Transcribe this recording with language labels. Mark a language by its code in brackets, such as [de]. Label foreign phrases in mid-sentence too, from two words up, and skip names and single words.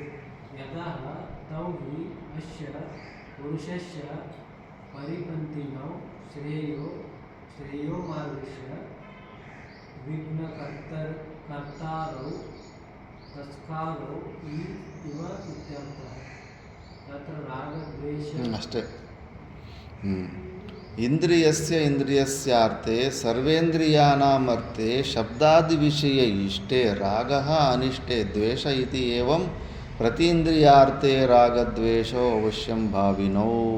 [sa] यतः तौ हि अस्य पुरुषस्य परिपन्थिनौ श्रेयो मार्गस्य विघ्नकर्तारौ तस्कारौ इव इत्यर्थः. तत्र रागद्वेष [kn] ಅಷ್ಟೇ. [sa] ಇಂದ್ರಿಯಸ್ಯಾರ್ಥೆ ಸರ್ವೇಂದ್ರಿಯಾಣಾಮರ್ಥೆ ಶಬ್ದಾದಿವಿಷಯ ಇಷ್ಟೇ ರಾಗಃ ಅನಿಷ್ಟೇ ದ್ವೇಷ ಇತಿ ಏವಂ ಪ್ರತೀಂದ್ರಿಯಾರ್ಥೆ ರಾಗದ್ವೇಷೋ ಅವಶ್ಯಂ ಭಾವಿನೌ.